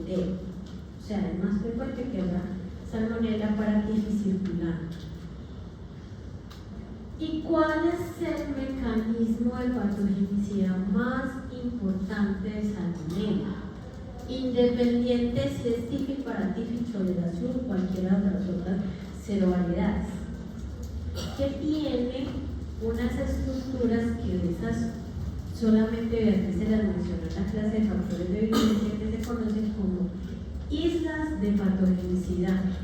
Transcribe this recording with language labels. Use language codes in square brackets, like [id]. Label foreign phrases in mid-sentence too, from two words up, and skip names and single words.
[es] O sea, es más frecuente que la Salmonella paratifficirculante. ¿Y cuál es el mecanismo de patogenicidad más importante de Salmonella? Independiente si es tífico, paratífico, toleración o cualquiera de las otras serovariedades, que tiene unas estructuras que de esas solamente Beatriz se las mencionó en la clase de factores de virulencia, que se conocen como islas de patogenicidad.